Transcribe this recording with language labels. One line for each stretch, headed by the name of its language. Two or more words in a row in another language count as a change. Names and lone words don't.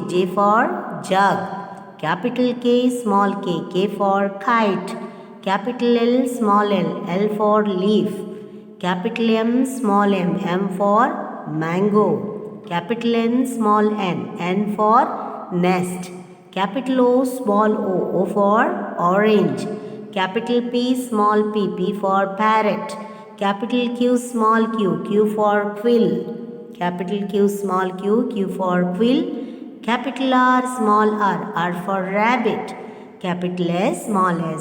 English: J for jug. Capital K, small k. K for kite. Capital L, small l. L for leaf. Capital M, small m. M for mango. Capital N, small n. N for nest. Capital O, small o. O for orange. Capital P, small p. P for parrot. Capital Q, small q. Q for quill. Capital Q, small q. Q for quill. Capital R, small r. R for rabbit. Capital S, small s.